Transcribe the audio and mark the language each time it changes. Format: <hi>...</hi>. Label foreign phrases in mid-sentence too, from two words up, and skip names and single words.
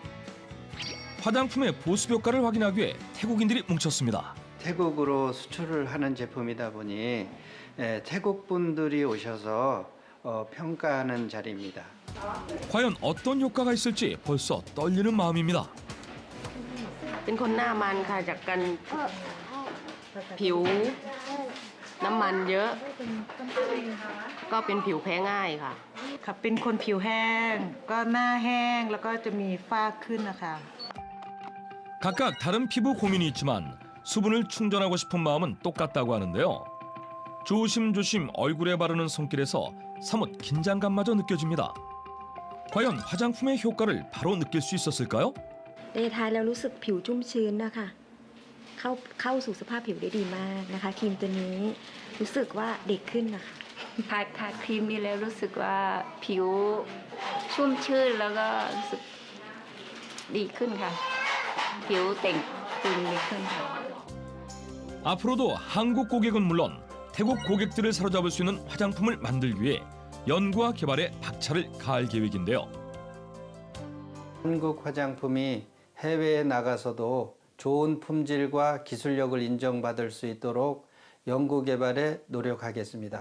<ko>화장품의 보습 효과를 확인하기 위해 태국인들이 뭉쳤습니다. 태국으로 수출을 하는 제품이다 보니 태국 분들이 오셔서 평가하는 자리입니다. 과연 어떤 효과가 있을지 벌써 떨리는 마음입니다.</ko> <th>เป็นคนหน้ามันค่ะจากการผิวน้ำมันเยอะก็เป็นผิวแพ้ง่ายค่ะ ค่ะเป็นคนผิวแห้งก็หน้าแห้งแล้วก็จะมีฝ้าขึ้นนะคะ</th> <ko>각각 다른 피부 고민이 있지만 수분을 충전하고 싶은 마음은 똑같다고 하는데요. 조심조심 얼굴에 바르는 손길에서 사뭇 긴장감마저 느껴집니다. 과연 화장품의 효과를 바로 느낄 수 있었을까요?</ko> <th>ได้ทานแล้วรู้สึกผิวชุ่มชื้นนะคะเข้าสู่สภาพผิวได้ดีมากนะคะครีมตัวนี้รู้สึกว่าเด็กขึ้นนะคะ ทาครีมนี้แล้วรู้สึกว่าผิวชุ่มชื่นแล้วก็รู้สึกดีขึ้นค่ะ ผิวเต่งตึงดีขึ้นค่ะ</th> <ko>앞으로도 한국 고객은 물론 태국 고객들을 사로잡을 수 있는 화장품을 만들기 위해 연구와 개발에 박차를 가할 계획인데요. 한국 화장품이 해외에 나가서도 좋은 품질과 기술력을 인정받을 수 있도록 연구 개발에 노력하겠습니다.</ko>